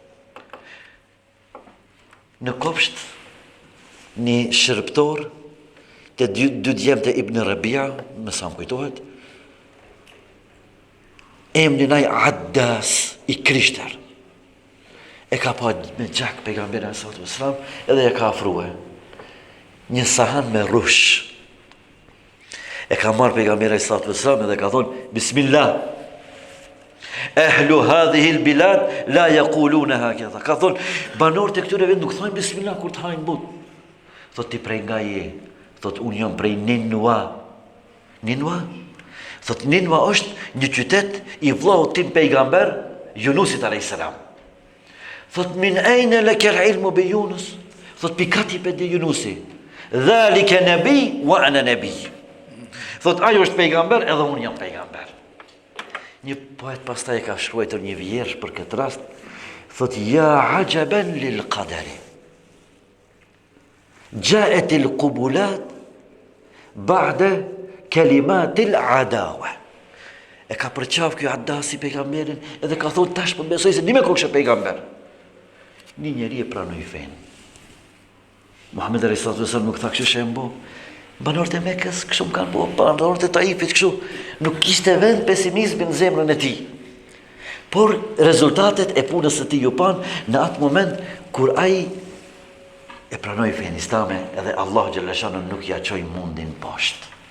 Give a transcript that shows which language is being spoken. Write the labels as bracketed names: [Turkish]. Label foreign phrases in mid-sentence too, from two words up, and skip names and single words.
[Albanian] Në kopsht një shërptor të dy djemtë e Ibn Rabia, më sa më kujtohet, emrin ai Addas i Krishter. E ka pa me gjak pejgamberi [Arabic] صلى الله عليه وسلم, [Albanian] edhe e ka afrua një sahan me rush. E ka marrë pejgamberi [Arabic] صلى الله عليه وسلم [Albanian] edhe ka thonë bismillah. [Arabic] أهل هذه البلاد لا يقولون هكذا. [Albanian] Ka thonë banorët e këtyre vend nuk thonë bismillah kur të hajnë but. Thotë ti prej nga je? Thot, unë jam prej Ninua. Ninua? Thot, Ninua është një qytet i vllaut tim pejgamber, Yunusit [Arabic] عليه السلام. [Albanian] Thot, [Arabic] من أين لك العلم بيونس? [Albanian] Thot, pikati pe di Yunusi. [Arabic] ذلك نبي وأنا نبي. [Albanian] Thot, ajo është pejgamber edhe unë jam pejgamber. Një poet pastaj ka shkruar një vjersh për këtë rast. [Arabic] thot يا عجبا للقدر جاءت القبلات بعد كلمات العداوة. [Albanian] E ka përqaf kjo Adasi pejgamberin edhe ka thot tash po besoj se nime kokë pejgamber. Një njeri e pranoi fen. Muhammed [Arabic] صلى الله عليه وسلم [Albanian] nuk tha kështu shembo. Banorët e Mekës kështu më kanë bo, banorët e Taifit kështu. Nuk kishte vend pesimizmi në zemrën e tij. Por rezultatet e punës së tij u pan në atë moment kur ai e pranoi fen islame edhe [Arabic] الله جل شأنه [Albanian] nuk ja çoi mundin poshtë.